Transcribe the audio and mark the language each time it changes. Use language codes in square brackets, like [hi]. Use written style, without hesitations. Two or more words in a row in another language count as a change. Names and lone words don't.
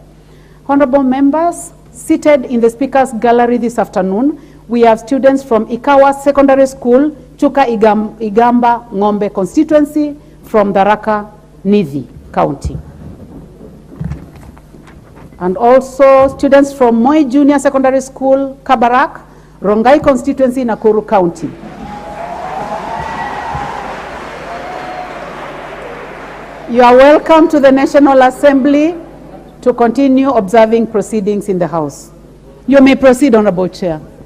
[en] Honorable members, seated in the Speaker's Gallery this afternoon, we have students from Ikawa Secondary School, Chuka Igamba Ng'ombe constituency from Tharaka Nithi County. And also students from Moi Junior Secondary School, Kabarak, Rongai constituency, Nakuru County. You are welcome to the National Assembly to continue observing proceedings in the House. You may proceed, Honorable Chair.